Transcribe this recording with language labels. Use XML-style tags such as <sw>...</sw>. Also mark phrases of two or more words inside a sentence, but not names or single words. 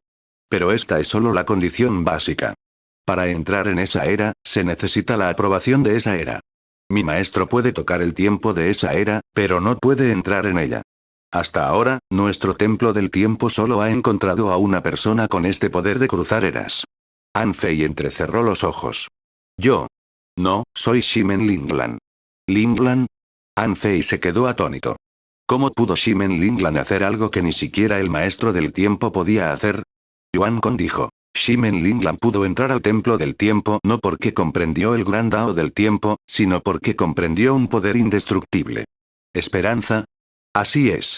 <es>Pero esta es solo la condición básica. Para entrar en esa era, se necesita la aprobación de esa era. Mi maestro puede tocar el tiempo de esa era, pero no puede entrar en ella. Hasta ahora, nuestro templo del tiempo solo ha encontrado a una persona con este poder de cruzar eras. Anfei entrecerró los ojos. Yo. No, soy Shimen Linglan. ¿Linglan? Anfei se quedó atónito. ¿Cómo pudo Shimen Linglan hacer algo que ni siquiera el maestro del tiempo podía hacer? Yuan Con dijo. Shimen Linglan pudo entrar al templo del tiempo no porque comprendió el gran Dao del tiempo, sino porque comprendió un poder indestructible. ¿Esperanza? Así es.</es>